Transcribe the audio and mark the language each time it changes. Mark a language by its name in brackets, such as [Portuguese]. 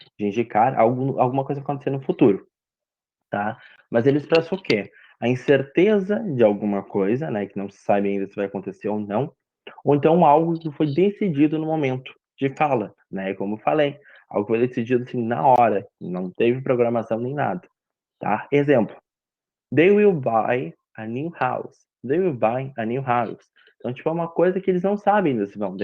[Portuguese] De indicar alguma coisa acontecer no futuro, tá? Mas ele expressa o quê? A incerteza de alguma coisa, né? Que não se sabe ainda se vai acontecer ou então algo que foi decidido no momento de fala, né? Como eu falei, algo que foi decidido assim na hora, não teve programação nem nada, tá? [English] Exemplo: They will buy a new house. They will buy a new house. [Portuguese] Então, tipo, é uma coisa que eles não sabem ainda se vão.